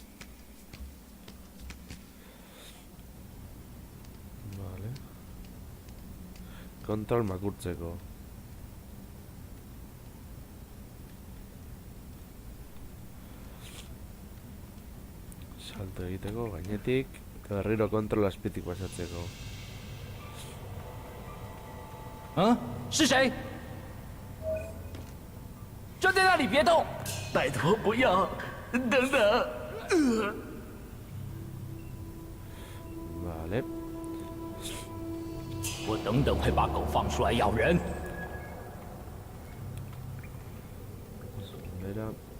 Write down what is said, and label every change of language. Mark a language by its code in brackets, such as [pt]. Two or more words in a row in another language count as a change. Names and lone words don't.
[eu] Vale. Kontrol makurtzeko. Salto egiteko, gainetik. Eta berriro kontrol azpitik pasatzeko. [zh] 嗯，是谁？站在那里别动！拜托不要！等等。 Vale. 我等等会把狗放出来咬人。 Mira.